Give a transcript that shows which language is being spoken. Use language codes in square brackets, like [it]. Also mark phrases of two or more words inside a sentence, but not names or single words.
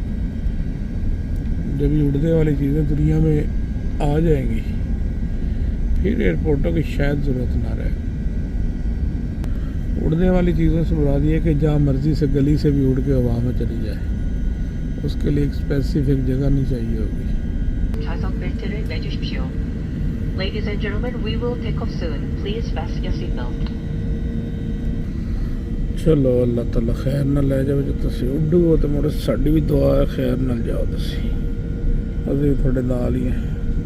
[hi] जब ये उड़ने वाली चीज़ें दुनिया में आ जाएंगी, फिर एयरपोर्टों की शायद ज़रूरत ना रहे। उड़ने वाली चीज़ों से मुराद ये है कि जहाँ मर्ज़ी से गली से भी उड़ के हवा में चली जाए, उसके लिए एक स्पेसिफिक जगह नहीं चाहिए होगी। [ko] 좌석 벨트를 매주십시오. [en] Ladies and gentlemen, we will take off soon. Please fasten your seatbelt. [hi] चलो अल्लाह ताला खैर न ले जाओ। [pa] ਜੋ ਤੁਸੀ ਉੱਡੂ ਹੋ ਤੋ ਮੇਰੇ ਸਾੜੀ ਭੀ ਦੁਆ ਹੈ ਖ਼ੈਰ ਨ ਜਾਓ। ਤੁਸੀ ਅਭੀ ਥੋੜੇ ਨਾਲ ਹੀ ਹੈਂ।